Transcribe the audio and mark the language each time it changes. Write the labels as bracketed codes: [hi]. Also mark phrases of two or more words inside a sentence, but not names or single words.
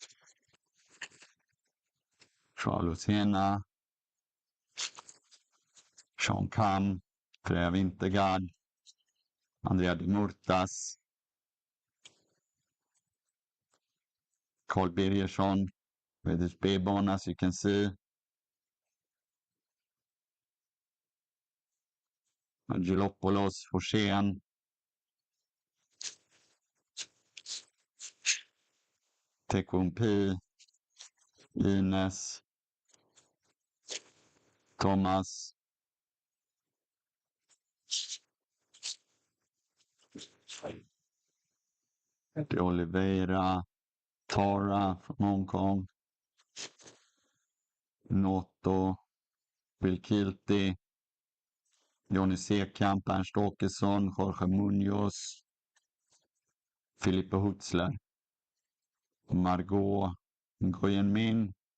[en] Charles Hena. Sean Kam. Freja Wintergard. Andrea de Murtas. Carl Birgersson with his B-bone, as you can see. Angelopoulos, Forsén. Tekun P. Ines. Thomas. De Oliveira. Tara from Hong Kong. Noto. Will Kilty. Johnny Sekamp, Ernst Åkesson, Jorge Munoz. Filippo Hutzler. Margot Ngoyen Min.